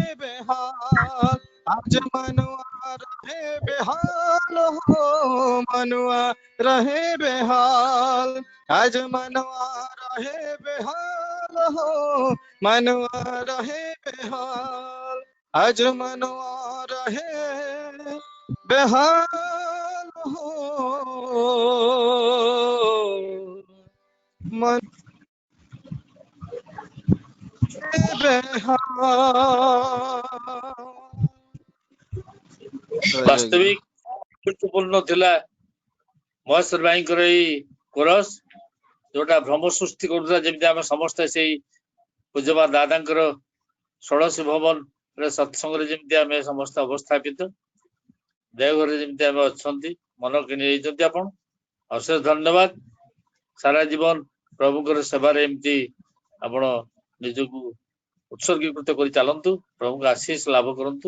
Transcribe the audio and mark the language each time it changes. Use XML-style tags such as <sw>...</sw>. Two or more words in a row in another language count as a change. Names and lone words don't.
<hi>बेहाल, आज मनवा रहे बेहाल हो, मनवा रहे बेहाल, आज मनवा रहे बेहाल हो, मनवा रहे बेहाल, आज मनवा रहे बेहाल हो, मन</hi> <or>ବାସ୍ତବିକ ଗୁରୁତ୍ୱପୂର୍ଣ୍ଣ ଥିଲା ମହେଶ୍ୱର ଭାଇଙ୍କର ଏଇ କୋରସ୍ ଯୋଉଟା ଭ୍ରମ ସୃଷ୍ଟି କରୁଲା। जेମିତି ଆମେ ସମସ୍ତେ ସେଇ ପୂଜବା ଦାଦାଙ୍କର ଷୋଡ଼ଶୀ ଭବନ ରେ ସତ୍ସଙ୍ଗରେ ଯେମିତି ଆମେ ସମସ୍ତେ ଅବସ୍ଥାପିତ, ଦେଓଘରରେ ଯେମିତି ଆମେ ଅଛନ୍ତି, ମନ କିଣି ଯାଇଛନ୍ତି ଆପଣ। ଅଶେଷ ଧନ୍ୟବାଦ। ସାରା ଜୀବନ ପ୍ରଭୁଙ୍କର ସେବାରେ ଏମିତି ଆପଣ ନିଜକୁ ଉତ୍ସର୍ଗୀକୃତ କରି ଚାଲନ୍ତୁ, ପ୍ରଭୁଙ୍କ ଆଶୀଷ ଲାଭ କରନ୍ତୁ।</or>